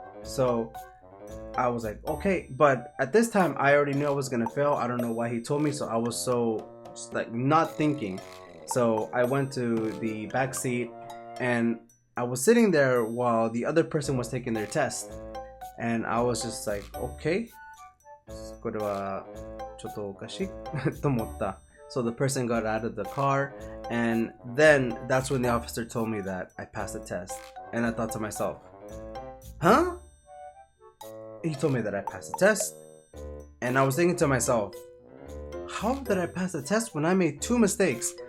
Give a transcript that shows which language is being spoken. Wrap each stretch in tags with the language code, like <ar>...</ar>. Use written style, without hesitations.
<en>So I was like, okay. But at this time, I already knew I was gonna fail. I don't know why he told me, so I was so just like not thinking. So I went to the back seat, and I was sitting there while the other person was taking their test. And I was just like, okay.</en> <ja>これはちょっとおかしいと思った。</ja> <en>So the person got out of the car, and then that's when the officer told me that I passed the test. And I thought to myself, huh? He told me that I passed the test. And I was thinking to myself, how did I pass the test when I made 2 mistakes?</en>